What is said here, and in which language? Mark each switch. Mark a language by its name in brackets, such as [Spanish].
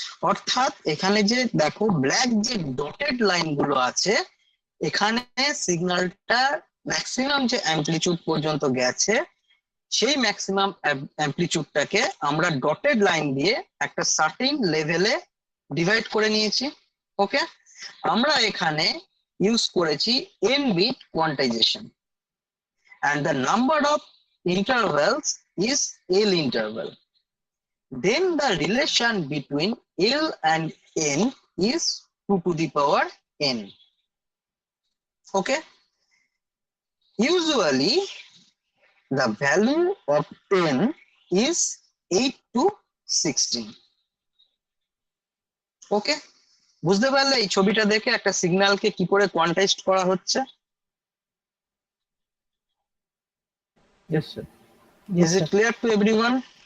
[Bangla] অর্থাৎ এখানে যে দেখো ব্ল্যাক যে ডটেড লাইন গুলো আছে, এখানে সিগন্যালটা ম্যাক্সিমাম যে অ্যামপ্লিটিউড পর্যন্ত গেছে, সেই ম্যাক্সিমাম অ্যামপ্লিটিউডটাকে আমরা ডটেড লাইন দিয়ে একটা সার্টেন লেভেলে ডিভাইড করে নিয়েছি। [English] okay, [Bangla] আমরা এখানে ইউজ করেছি [English] n bit quantization and the number of intervals is L interval. Then the relation between L and N is 2 to the power n. Okay, usually the value of n is 8 to 16. [Bangla] ওকে, বুঝতে পারলে এই ছবিটা দেখে একটা সিগন্যালকে কি করে quantise করা হচ্ছে? [English] Yes, sir. Is it clear to everyone?